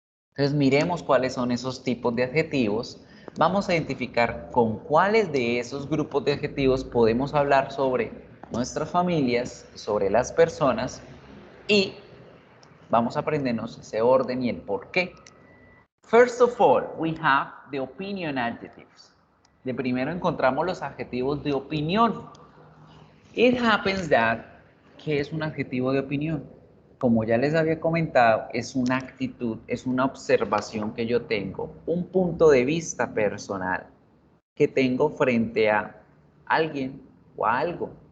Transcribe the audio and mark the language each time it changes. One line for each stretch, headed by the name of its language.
Spanish: Entonces miremos cuáles son esos tipos de adjetivos. Vamos a identificar con cuáles de esos grupos de adjetivos podemos hablar sobre nuestras familias, sobre las personas y vamos a aprendernos ese orden y el por qué.
English: First of all, we have the opinion adjectives.
Spanish: De primero encontramos los adjetivos de opinión.
English: It happens that,
Spanish: ¿qué es un adjetivo de opinión? Como ya les había comentado, es una actitud, es una observación que yo tengo, un punto de vista personal que tengo frente a alguien o a algo.